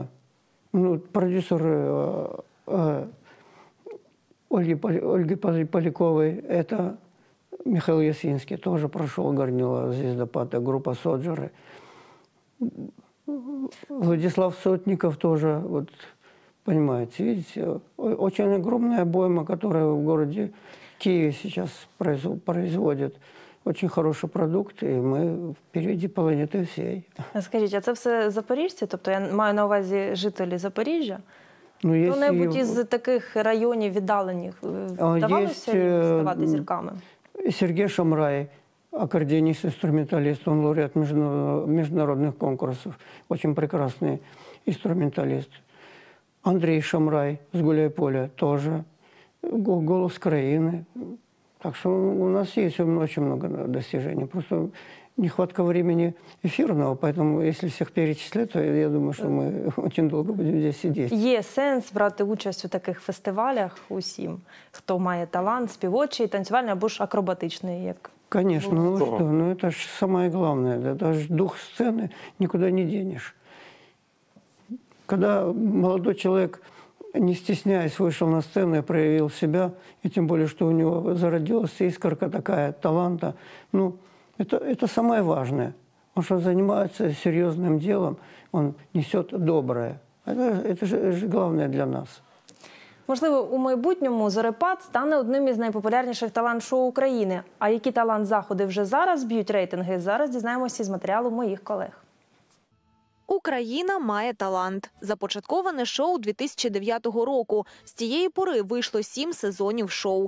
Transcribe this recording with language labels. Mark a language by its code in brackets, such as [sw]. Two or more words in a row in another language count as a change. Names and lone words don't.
[ru] Ну, продюсер Ольги Поляковой, это Михаил Ясинский, тоже прошел горнило звездопада, группа «Соджеры». Владислав Сотников тоже, вот, понимаете, видите, очень огромная обойма, которая в городе Киеве сейчас производит. Очень хороший продукт, [uk] і ми впереді планети всієї. Скажіть, а це все запоріжці? Тобто я маю на увазі жителі Запоріжжя? Ну, Хто-небудь із таких районів віддалених вдавалося ставати зірками? [ru] Сергей Шамрай, аккордеонист-инструменталист, он лауреат международных конкурсов, очень прекрасный инструменталист. Андрей Шамрай с Гуляйполя тоже, голос краины. Так что у нас есть очень много достижений. Просто нехватка времени эфирного, поэтому если всех перечислять, то я думаю, что мы очень долго будем здесь сидеть. [uk] Є сенс брати участь у таких фестивалях усім, хто має талант співочий, танцювальний або ж акробатичний, як... [ru] Конечно, ну что, ну это же самое главное, это же дух сцены никуда не денешь. Когда молодой человек, не стесняясь, вышел на сцену и проявил себя, и тем более, что у него зародилась искорка такая таланта, ну, это самое важное. Он что занимается серьезным делом, он несет доброе. Это же главное для нас. [uk] Можливо, у майбутньому Зорепад стане одним із найпопулярніших талант-шоу України. А які талант-заходи вже зараз б'ють рейтинги, зараз дізнаємося з матеріалу моїх колег. Україна має талант. Започатковане шоу 2009 року. З тієї пори вийшло 7 сезонів шоу.